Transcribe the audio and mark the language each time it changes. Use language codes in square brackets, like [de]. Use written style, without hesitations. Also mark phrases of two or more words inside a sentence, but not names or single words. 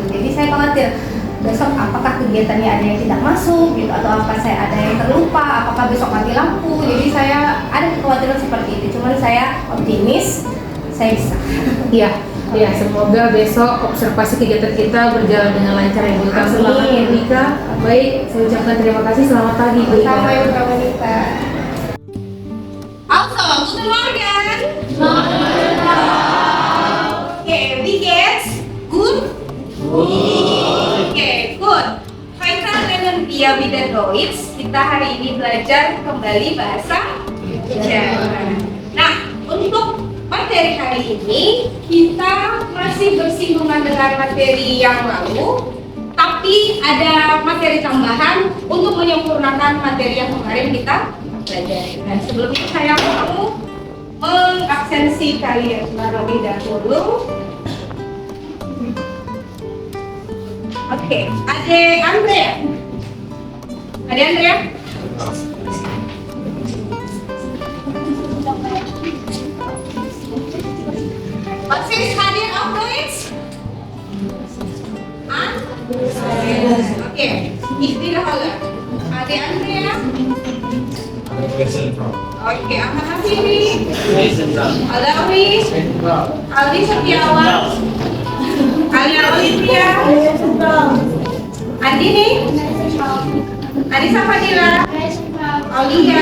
[id] Jadi saya khawatir besok apakah kegiatannya ada yang tidak masuk gitu, atau apa saya ada yang terlupa, apakah besok mati lampu. Jadi saya ada kekhawatiran seperti itu. Cuman saya optimis saya bisa. Iya. Ya, semoga besok observasi kegiatan kita berjalan dengan lancar ya Bu. Selamat ya Ika. Baik, saya ucapkan terima kasih. Selamat pagi Bu Ika. Sama Ibu Wanita. [de] Also, guten Morgen. Okay, wie geht's? Gut? [en] Okay, good. [de] Heute lernen wir wieder Deutsch. [id] Kita hari ini belajar kembali bahasa Jerman. Nah, untuk materi hari ini kita masih bersinggungan dengan materi yang lalu, tapi ada materi tambahan untuk menyempurnakan materi yang kemarin kita pelajari. Dan sebelum itu saya mau mengabsensi kalian terlebih dahulu. Oke, Ade Andrea. Ade Andrea? [de] Was ist Hadir auf Deutsch? Okay, ich wiederhole. Ade Andrea? [id] Oke, Ahmad Hafiri? Alawi? Aldi Setiawan? Alia Olivia? Andini? Anissa Fadila? Aulia?